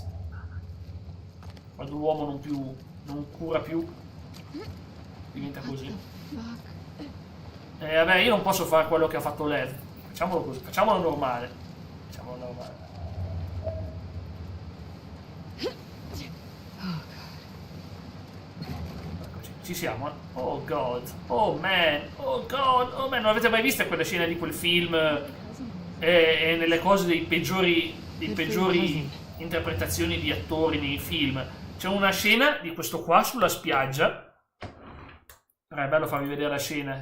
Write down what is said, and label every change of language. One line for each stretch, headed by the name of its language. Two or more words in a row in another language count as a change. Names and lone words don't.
Italian: Quando l'uomo non cura più, diventa così. Vabbè, io non posso fare quello che ha fatto Lev. Facciamolo così, facciamolo normale. Eccoci, ci siamo.
English: Oh god, oh man,
Italian: non avete mai visto quella scena di quel film e nelle cose dei peggiori interpretazioni di attori nei film? C'è una scena di questo qua sulla spiaggia. È bello farvi vedere la scena.